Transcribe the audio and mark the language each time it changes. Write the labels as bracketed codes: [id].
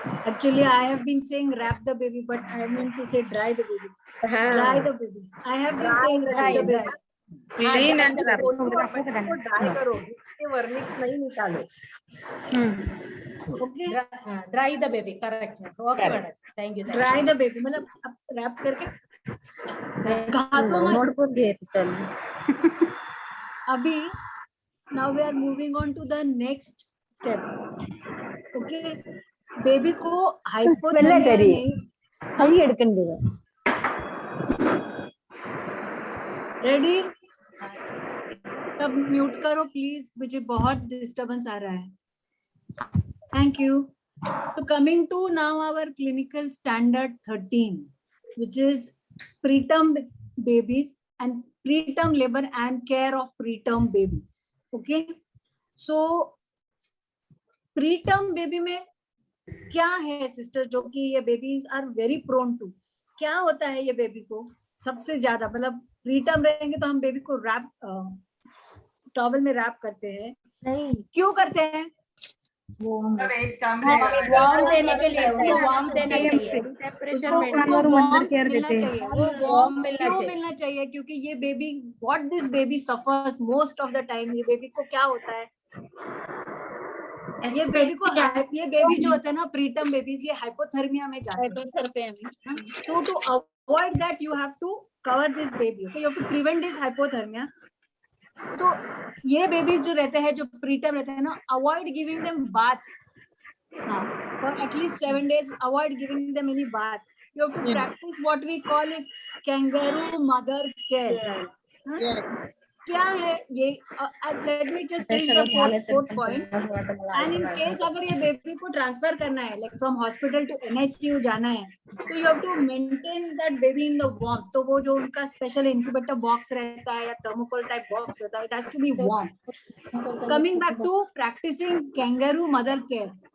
[en] Actually, I have been saying wrap the baby, but I mean to say dry the baby. Dry the baby. I have been saying wrap the baby. Clean and wrap. [hi] Dry करो, इसके Wernicke's नहीं निकालो. [en] Okay. Dry the baby, correct. Okay, madam. Thank you. Dry the baby, [hi] मतलब अब wrap करके घासों मत. Notebook दे चल. [en] अभी now we are moving on to the next step. [hi] Okay, baby को hypothermia नहीं. [en] Ready? [hi] तब म्यूट करो प्लीज, मुझे बहुत डिस्टर्बेंस आ रहा है. [en] Thank you. So coming to now our clinical standard 13, which is preterm babies and preterm labor and care of preterm babies. Okay. [hi] So preterm baby में क्या है सिस्टर, जो कि ये babies [en] are very prone to, [hi] क्या होता है ये बेबी को सबसे ज्यादा, मतलब प्रीटर्म रहेंगे तो हम बेबी को रैप टॉवल में रैप करते हैं. नहीं, क्यों करते हैं? वार्म देने के लिए, वार्म देना चाहिए, वार्म मिलना चाहिए, क्योंकि ये baby, [en] what this baby suffers most of the time, [hi] ये बेबी को क्या होता है, ये बेबी जो होता है ना, प्रीटर्म बेबीज, ये हाइपोथर्मिया में जाते हैं. [en] So to avoid that you have to cover this baby. Okay, you have to prevent this hypothermia. [hi] तो ये बेबीज जो रहते हैं, जो प्रीटर्म रहते हैं ना, [en] Avoid giving them bath for at least 7 days. Avoid giving them any bath. You have to practice what we call is kangaroo mother care. [hi] क्या है ये? [en] Let me just finish the fourth point. And in case [hi] अगर ये baby को transfer करना है, [en] like from hospital to NICU जाना है, तो you have to maintain that baby in the warm. [hi] तो वो जो उनका स्पेशल इंक्यूबेटर बॉक्स रहता है या थर्मोकोल टाइप बॉक्स रहता है, [en] it has to be warm. Coming back to practicing kangaroo mother care.